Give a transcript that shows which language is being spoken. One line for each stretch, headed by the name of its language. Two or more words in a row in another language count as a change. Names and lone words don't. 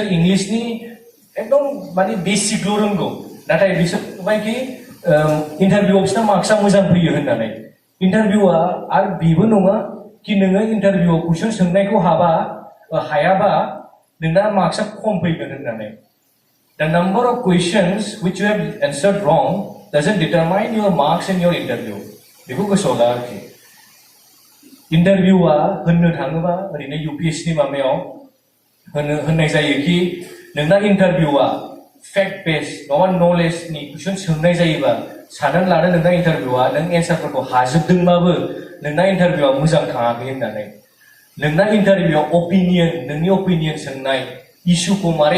Bodo: इंलिशनि एकदम माने बेसिकल' रोंगौ नाथाय बिसोर बुंबाय कि इन्टारभिउआव बिसोरना मार्क्सआ मोजां फैयो होननानै इन्टारभिउआ आरो बेबो नङा कि नोङो इन्टारभिउआव कुइसन सोंनायखौ हायाबा नोंना मार्क्सआ खम फैगोन होननानै
English: The number of questions which you have answered wrong doesn't determine your marks in your interview.
Bodo: बेखौ गोसोआव ला आरोखि इन्टारभिउआ होननो थाङोबा ओरैनो UPSC नि माबायाव होननाय जायो कि नोंना इन्टारभिउआ
English: fact based
Bodo: नङा नलेजनि कुइसन सोंनाय जायोबा साननानै लानो नोंना इन्टारभिउआ नों एन्सारफोरखौ हाजोबदोंबाबो नोंना इन्टारभिउआ मोजां थाङाखै होननानै नोंना इन्टारभिउआव नोंनि अपिनियन सोंनाय इस्युखौ मारै